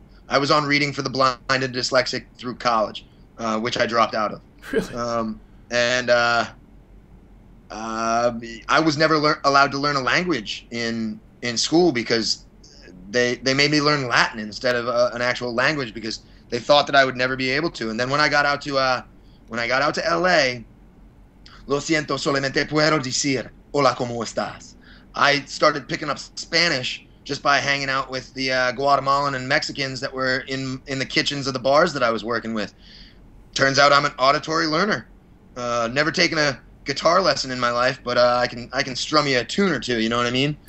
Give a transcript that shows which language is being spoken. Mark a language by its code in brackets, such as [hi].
[en] I was on reading for the blind and dyslexic through college, which I dropped out of. Really? I was never allowed to learn a language in school because they made me learn Latin instead of an actual language because they thought that I would never be able to. And then when I got out to LA, [es] lo siento, solamente puedo decir hola, ¿cómo estás? [en] I started picking up Spanish just by hanging out with the Guatemalan and Mexicans that were in the kitchens of the bars that I was working with. Turns out I'm an auditory learner. Never taken a guitar lesson in my life, but I can strum you a tune or two. You know what I mean?